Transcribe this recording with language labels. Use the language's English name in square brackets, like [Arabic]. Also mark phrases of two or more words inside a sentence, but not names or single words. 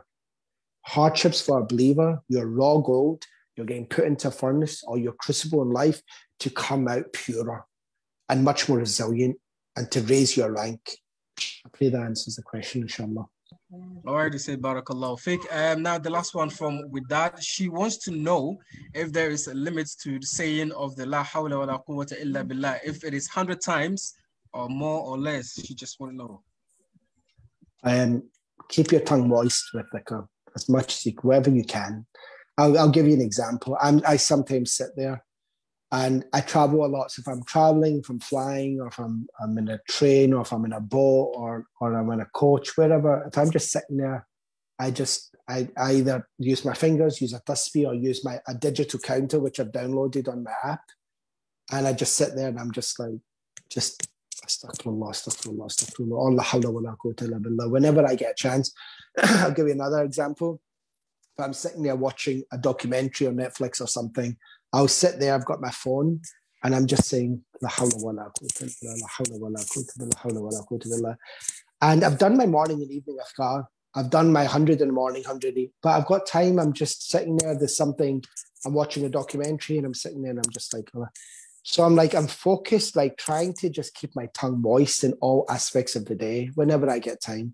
[English] Hardships for a believer, you're raw gold, you're getting put into a furnace or your crucible in life to come out purer and much more resilient and to raise your rank. I pray that answers the question, inshallah. Already said [Arabic] بارك الله فيك. [English] Now the last one from Widad. She wants to know if there is a limit to the saying of the [Arabic] لا حول ولا قوة إلا بالله. [English] If it is 100 times or more or less, she just want to know. Keep your tongue moist with dhikr as much as wherever you can. I'll give you an example. I sometimes sit there and I travel a lot. So if I'm traveling, if I'm flying, or if I'm in a train, or if I'm in a boat, or I'm in a coach, wherever, if I'm just sitting there, I either use my fingers, use a tasbih, or use a digital counter, which I've downloaded on my app. And I just sit there and I'm just like, [Arabic] أستغفر الله، أستغفر الله، أستغفر الله، الله حول ولا قوة إلا بالله. [English] Whenever I get a chance, I'll give you another example. If I'm sitting there watching a documentary on Netflix or something, I'll sit there, I've got my phone, and I'm just saying, [Arabic] لا حول ولا قوة إلا بالله، لا حول ولا قوة بالله، لا حول ولا قوة بالله. [English] And I've done my morning and evening afkar. I've done my 100 in the morning, 100, but I've got time. I'm just sitting there. There's something, I'm watching a documentary and I'm sitting there and I'm just like, so I'm focused, like trying to just keep my tongue moist in all aspects of the day whenever I get time.